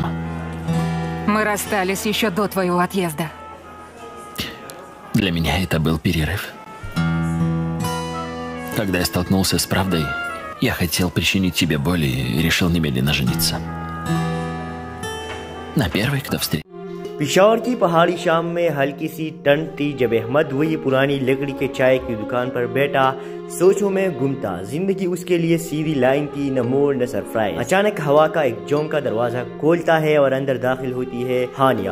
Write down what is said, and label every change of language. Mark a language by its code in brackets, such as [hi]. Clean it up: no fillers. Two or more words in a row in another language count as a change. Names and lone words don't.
[ru] Мы расстались еще до твоего отъезда. Для меня это был перерыв. Когда я столкнулся с правдой, я хотел причинить тебе боль и решил немедленно жениться. На первой, кто встретил. [hi] पिशावर की पहाड़ी शाम में हल्की सी ठंड थी जब अहमद वही पुरानी लकड़ी के चाय की दुकान पर बैठा सोचों में गुम था। जिंदगी उसके लिए सीधी लाइन थी, न मोड़ न सरप्राइज। अचानक हवा का एक झोंका दरवाजा खोलता है और अंदर दाखिल होती है हानिया।